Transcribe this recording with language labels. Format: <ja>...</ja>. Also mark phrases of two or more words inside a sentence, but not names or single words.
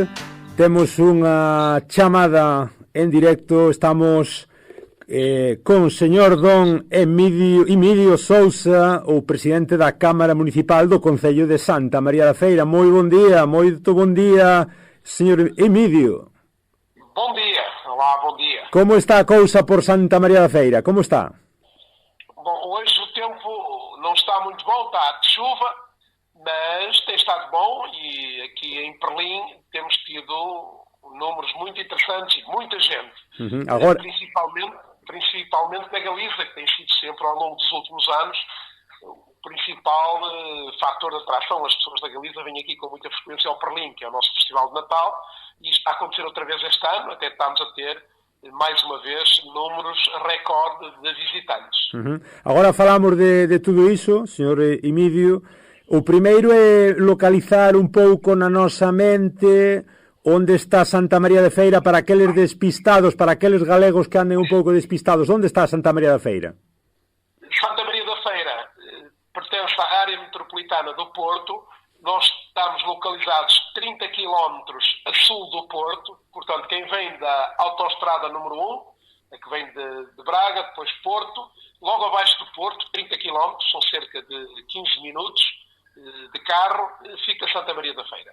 <gl>Temos unha chamada en directo. Estamos con señor don Emidio Sousa, o presidente da Cámara Municipal do Concello de Santa María da Feira. Moi bon día, moito bon día, señor Emidio.</gl> <pt>Bom dia, olá, bom dia.</pt> <gl>Como está a cousa por Santa María da Feira? Como está?</gl> <pt>Bom, hoje o tempo não está muito bom, está de chuva, mas tem estado bom e aqui em Perlim temos tido números muito interessantes e muita gente. Agora... Principalmente na Galiza, que tem sido sempre ao longo dos últimos anos o principal fator de atração. As pessoas da Galiza vêm aqui com muita frequência ao Perlim, que é o nosso festival de Natal, e isto está a acontecer outra vez este ano, até estamos a ter mais uma vez números recorde de visitantes.</pt> <gl>Agora falamos de tudo iso, señor Emidio. O primeiro é localizar un pouco na nosa mente onde está Santa María de Feira para aqueles despistados, para aqueles galegos que anden un pouco despistados. Onde está Santa María da Feira?</gl> <pt>Santa María da Feira pertence à área metropolitana do Porto. Nós estamos localizados 30 km a sul do Porto. Portanto, quem vem da autoestrada número 1, que vem de Braga, depois Porto, logo abaixo do Porto, 30 km, são cerca de 15 minutos de carro, fica Santa Maria da Feira.</pt>